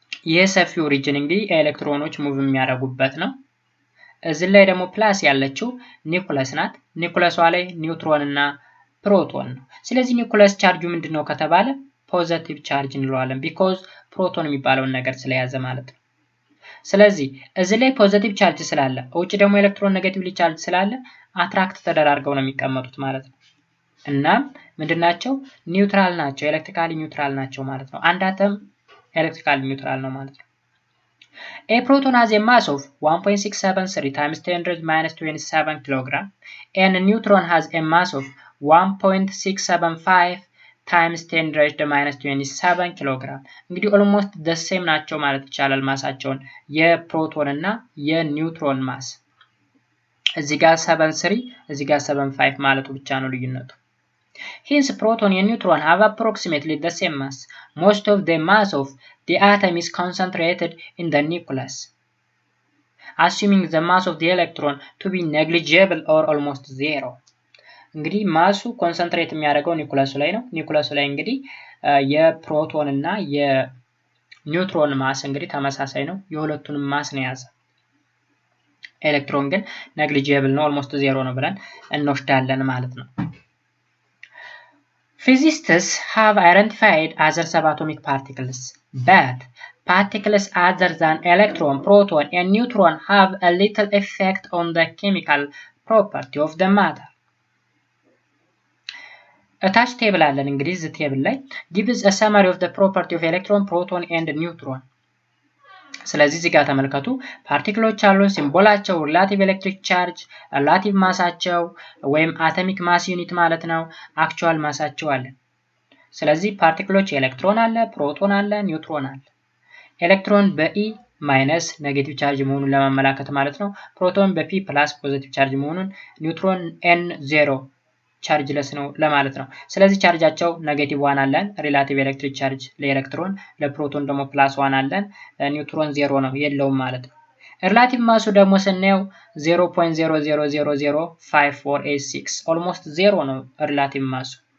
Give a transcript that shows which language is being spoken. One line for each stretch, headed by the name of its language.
Amharic: የሰፊው ሪጅን እንግዲህ ኤሌክትሮኖች ሙቭ የሚያደርጉበት ነው። እዚህ ላይ ደግሞ ፕላስ ያለችው ኒኩለስ ናት። ኒኩለሷ ላይ ኒውትሮን እና ፕሮቶን ነው። ስለዚህ ኒኩለስ ቻርጁ ምንድነው ከተባለ ፖዚቲቭ ቻርጅ እንለዋለን because ፕሮቶን የሚባለውን ነገር ስለያዘ ማለት ነው። ስለዚህ እዚህ ላይ ፖዚቲቭ ቻርጅ ስላለ ውጪ ደግሞ ኤሌክትሮን ኔጌቲቭሊ ቻርጅ ስላለ አትራክት ተደራርገው ነው የሚቀመጡት ማለት ነው። እና ምንድናቸው? ኒውትራል ናቸው፣ ኤሌክትሪካሊ ኒውትራል ናቸው ማለት ነው።
English: አንድ አተም ኤሌክትሪካሊ ኒውትራል ነው ማለት ነው። A proton has a mass of 1.673 times 10⁻⁻27 kg and a neutron has a mass of 1.675 times 10 raised to minus 27
Amharic: ኪሎግራም። እንግዲህ ኦልሞስት the same ናቸው ማለት ይቻላል ማሳቸውን የፕሮቶን እና የኒውትሮን ማስ። እዚህ ጋር 7.3 እዚህ ጋር 7.5 ማለቱ ብቻ ነው ልዩነቱ።
English: Hence proton and neutron have approximately the same mass. Most of the mass of the atom is concentrated in the nucleus, assuming the mass of the electron to be negligible or almost zero.
Amharic: እንግዲህ ማሱ ኮንሰንትሬት የሚያደርገው ኒውክለሱ ላይ ነው። ኒውክለሱ ላይ እንግዲህ የፕሮቶን እና የኒውትሮን ማስ እንግዲህ ተመሳሳይ ነው። የሁለቱንም ማስ ነው የያዘ። ኤሌክትሮን ግን negligible ነው almost zero ነው ብለን እንወስዳለን ማለት ነው።
English: Physicists have identified other subatomic particles, but particles other than electron, proton, and neutron have a little effect on the chemical property of the matter. Attached table
Amharic: አለን እንግዲህ እዚህ ቴብል ላይ
English: gives a summary of the property of electron, proton, and neutron.
Amharic: ስለዚህ እዚህ ጋር ተመልከቱ ፓርቲክሎች አሉ ሲምቦላቸው ሪላቲቭ ኤሌክትሪክ ቻርጅ ሪላቲቭ ማሳቸው ወይም አቶሚክ ማስ ዩኒት ማለት ነው አክቹዋል ማሳቸው አለ ስለዚህ ፓርቲክሎች ኤሌክትሮን አለ ፕሮቶን አለ ኒውትሮን አለ ኤሌክትሮን በኢ ማይነስ ኔጌቲቭ ቻርጅ መሆኑን ለማመላከት ማለት ነው ፕሮቶን በፒ ፕላስ ፖዚቲቭ ቻርጅ መሆኑን ኒውትሮን ኤን 0 ቻርጅለስ ነው ለማለት ነው ስለዚህ ቻርጃቸው ኔጌቲቭ 1 አለን ሪላቲቭ ኤሌክትሪክ ቻርጅ ለኤሌክትሮን ለፕሮቶን ደግሞ ፕላስ 1 አለን ኒውትሮን 0 ነው የለውም ማለት ነው ሪላቲቭ ማሱ ደግሞ ስናየው 0.00005486 ኦልሞስት 0 ነው ሪላቲቭ ማሱ